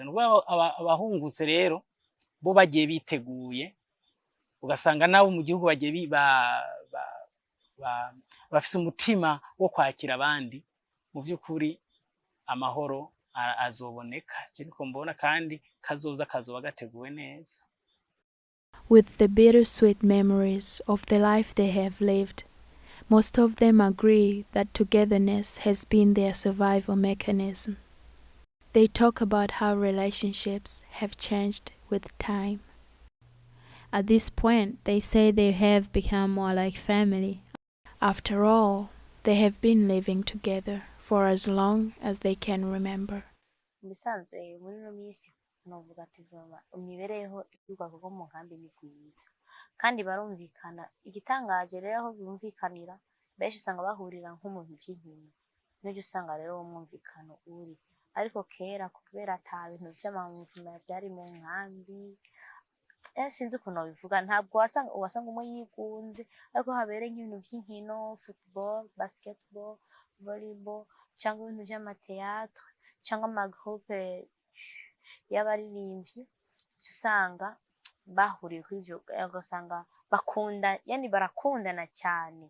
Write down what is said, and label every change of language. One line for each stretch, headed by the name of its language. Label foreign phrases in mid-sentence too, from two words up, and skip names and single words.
Rundi: Abahungutse rero bo bagiye biteguye, ugasanga nabo mu gihugu bagiye bafise umutima wo kwakira abandi. Mu vy'ukuri amahoro azoboneka, kiriko mbona, kandi kazoba gateguwe neza.
English: With the bittersweet memories of the life they have lived, most of them agree that togetherness has been their survival mechanism. They talk about how relationships have changed with time. At this point, they say they have become more like family. After all, they have been living together for as long as they can remember.
Rundi: Bisanzwe muri no minsi novuga ati vama imibereho y'ubwoko bwo mu nkambi ni bwiza kandi barumvikana. Igitangaje rero aho bumvikanira benshi usanga bahurira nko mu by'inkino, n'ibyo usanga rero uwo mwumvikano uri. Ariko kera kubera ata bintu by'amamuvuma byari mu nkambi, sinzi ukuntu bivuga, ntabwo wasanga umwe yigunze, ariko habereye nk'ibintu by'inkino,
English: football, basketball, volleyball,
Rundi: cyangwa ibintu by'amateatre cyangwa amagroupe y'abaririmbyi, usanga bahuriye kuri ibyo, ugasanga bakunda, yani barakundana cyane.